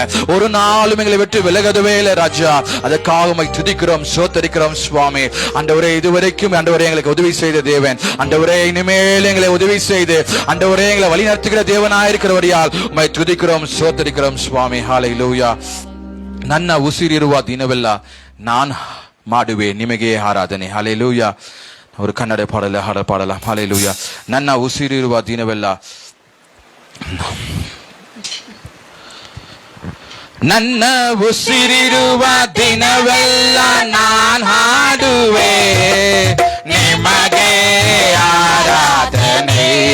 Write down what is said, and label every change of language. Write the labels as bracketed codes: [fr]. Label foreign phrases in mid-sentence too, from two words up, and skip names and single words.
[ta] ஒரு நாளும் எங்களை விட்டு விலகவே இல்லை ராஜா. அதற்காக உம்மை துதிக்கிறோம், ஸ்தோத்திரிக்கிறோம் சுவாமி. ஆண்டவரே, இதுவரைக்கும் ஆண்டவரே எங்களுக்கு உதவி செய்த தேவன். ஆண்டவரே, இனிமேல் எங்களை உதவி செய்து ஆண்டவரே எங்களை வழி நடத்துகிற தேவனாயிருக்கிறவரையால் உம்மை துதிக்கிறோம், ஸ்தோத்திரிக்கிறோம் சுவாமி. ஹல்லேலூயா. [kn] ನನ್ನ ಉಸಿರಿರುವ ದಿನವೆಲ್ಲ ನಾನು ಮಾಡುವೆ ನಿಮಗೆ ಆರಾಧನೆ. ಹಲ್ಲೇಲೂಯಾ. ಅವರು ಕನ್ನಡ ಪಾಡಲ್ಲ. ಹಲ್ಲೇಲೂಯಾ. ನನ್ನ ಉಸಿರಿರುವ ದಿನವೆಲ್ಲ ನನ್ನ ಉಸಿರಿರುವ ದಿನವೆಲ್ಲ ನಾನ್ ಹಾಡುವೆ ನಿಮಗೆ ಆರಾಧನೆ.